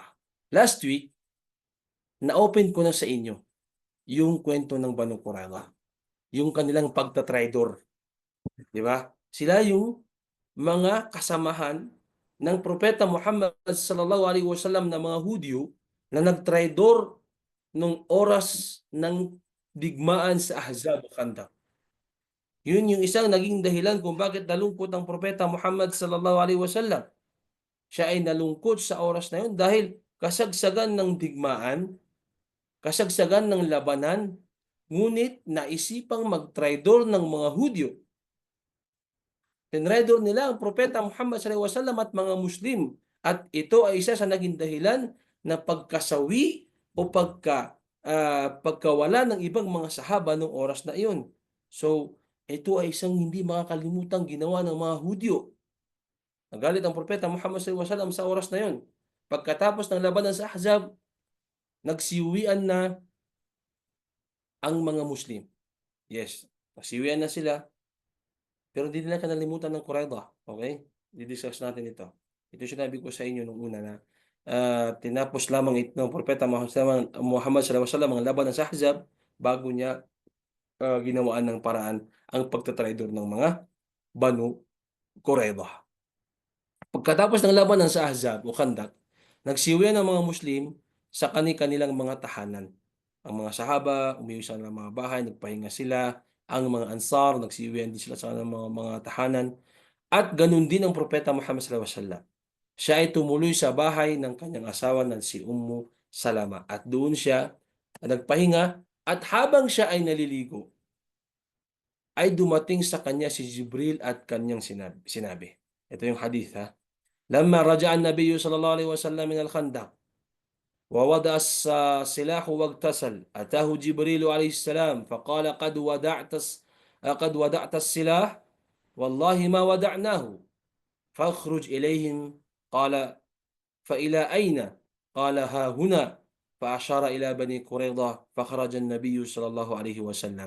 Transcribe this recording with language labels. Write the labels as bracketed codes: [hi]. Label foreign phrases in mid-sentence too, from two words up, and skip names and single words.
[tl] Last week, na-open ko na sa inyo yung kuwento ng Banu Qurayza, yung kanilang pagta-traitor, 'di ba? Sila yung mga kasamahan ng Propeta Muhammad [ar] صلى الله عليه وسلم [tl] na mga Hudyo na nagtraidor nung oras ng digmaan sa Ahzab o Khandaq. Yun yung isang naging dahilan kung bakit nalungkot ang Propeta Muhammad [ar] صلى الله عليه وسلم. [tl] Siya ay nalungkot sa oras na yun dahil kasagsagan ng digmaan, kasagsagan ng labanan, ngunit naisipang magtraidor ng mga Hudyo. Tinraidor nila ang Propeta Muhammad [ar] صلى الله عليه وسلم [tl] at mga Muslim. At ito ay isa sa naging dahilan na pagkasawi o pagkawala ng ibang mga sahaba noong oras na iyon. So, ito ay isang hindi makakalimutang ginawa ng mga Hudyo. Nagalit ang Propeta Muhammad [ar] صلى الله عليه وسلم [tl] sa oras na iyon. Pagkatapos ng labanan sa Ahzab, nagsiuwian na ang mga Muslim. Yes, nagsiuwian na sila. Pero hindi nila kinalimutan ng Qurayza, okey? Di-discuss natin ito. Ito yung sinabi ko sa inyo nung una na, tinapos lamang ng Propeta Muhammad [ar] صلى الله عليه وسلم [tl] ang labanan sa Ahzab bago niya, ginawaan ng paraan ang pagta-traidor ng mga Banu Qurayza. Pagkatapos ng labanan sa Ahzab o Khandaq, nagsiuwian ang mga Muslim sa kani-kanilang mga tahanan. Ang mga sahaba, umiuwi sa kanilang mga bahay, nagpahinga sila. Ang mga Ansar, nagsiuwian din sila sa kanilang mga tahanan. At ganun din ang Propeta Muhammad [ar] صلى الله عليه وسلم. [tl] Siya ay tumuloy sa bahay ng kanyang asawa na si Ummu Salama at doon siya nagpahinga at habang siya ay naliligo, ay dumating sa kanya si Jibril at kanyang sinabi. Ito yung hadith ha. [ar] لما رجع النبي صلى الله عليه وسلم من الخندق ووضع السلاح واغتسل أتاه جبريل عليه السلام فقال قد ودعت السلاح والله ما ودعناه فاخرج إليهم قال فإلى أين قال ها هنا فأشار إلى بني قريظة فخرج النبي صلى الله عليه وسلم.